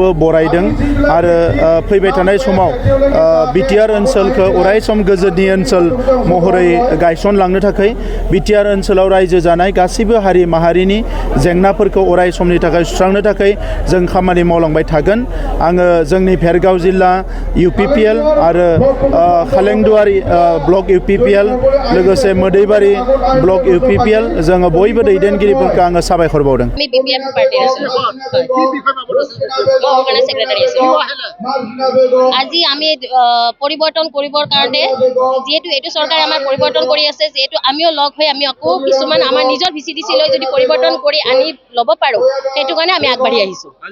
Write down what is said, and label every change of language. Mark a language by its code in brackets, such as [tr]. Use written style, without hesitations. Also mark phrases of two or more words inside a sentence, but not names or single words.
[brx] बरायदों आरो फैबाय थानाय समाव बिटिआर ओनसोलखौ अरायसम गोजोननि ओनसोल महरै गायसनलांनो थाखाय बिटिआर ओनसोलाव रायजो जानाय गासैबो हारि माहारिनि जेंनाफोरखौ अराय समनि थाखाय सुस्रांनो थाखाय जों खामानि मावलांबाय थागोन आङो जोंनि भेरगाव जिल्ला UPPL आरो कालिंदुवारि ब्लक UPPL लोगोसे मोदैबारि ब्लक UPPL जोङो बयबो दैदेनगिरिफोरखौ आङो साबायखर बावदों [as] আজি আমি পৰিৱৰ্তন কৰিবৰ কাৰণে যেহেতু এইটো চৰকাৰে আমাৰ পৰিৱৰ্তন কৰি আছে যেহেতু আমিও লগ হৈ আমি আকৌ কিছুমান আমাৰ নিজৰ VCDC লৈ যদি পৰিৱৰ্তন কৰি আনি ল'ব পাৰো সেইটো কাৰণে আমি আগবাঢ়ি আহিছো